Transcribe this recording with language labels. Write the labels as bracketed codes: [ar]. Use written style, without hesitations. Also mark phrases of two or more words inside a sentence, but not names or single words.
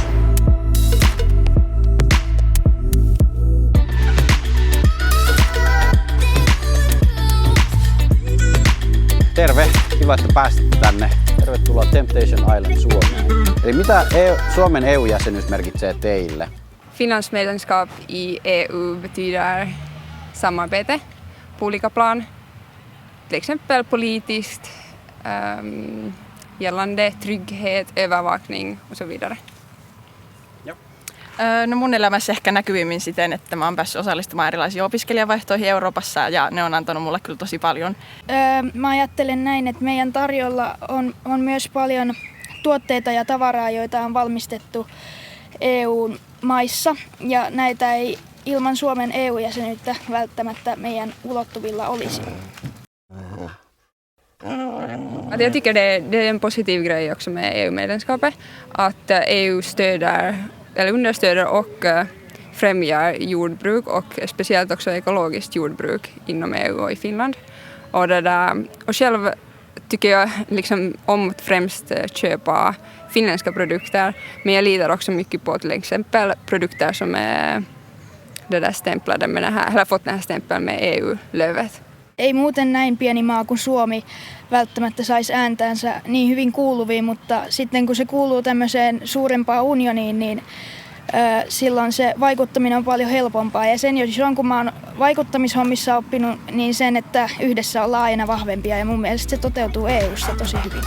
[fi] Terve, kiva, että pääsitte tänne. Tervetuloa Temptation Island Suomeen. Eli mitä Suomen EU-jäsenyys merkitsee teille? [sv] Finlands medlemskap i EU betyder samarbete på olika plan, till exempel politiskt, gällande trygghet, övervakning och så vidare. [fi] No mun elämässä ehkä näkyvimmin siten, että mä oon päässyt osallistumaan erilaisiin opiskelijavaihtoihin Euroopassa ja ne on antanut mulle kyllä tosi paljon. Mä ajattelen näin, että meidän tarjolla on myös paljon tuotteita ja tavaraa, joita on valmistettu EU-maissa ja näitä ei ilman Suomen EU-jäsenyyttä välttämättä meidän ulottuvilla olisi. [sv] Jag tycker det är en positiv grej också med EU-medlemskapet att EU stöder eller understöder och främjar jordbruk och speciellt också ekologiskt jordbruk inom EU och i Finland. Och själv tycker jag liksom om att främst köpa finländska produkter, men jag litar också mycket på till exempel produkter som är stämplade med det här, eller fått den här stämpeln med EU-lövet. [fi] Ei muuten näin pieni maa kuin Suomi välttämättä saisi ääntäänsä niin hyvin kuuluviin, mutta sitten kun se kuuluu tämmöiseen suurempaan unioniin, niin silloin se vaikuttaminen on paljon helpompaa. Ja sen jos on, kun mä oon vaikuttamishommissa oppinut, niin sen, että yhdessä ollaan aina vahvempia ja mun mielestä se toteutuu EU:ssa tosi hyvin.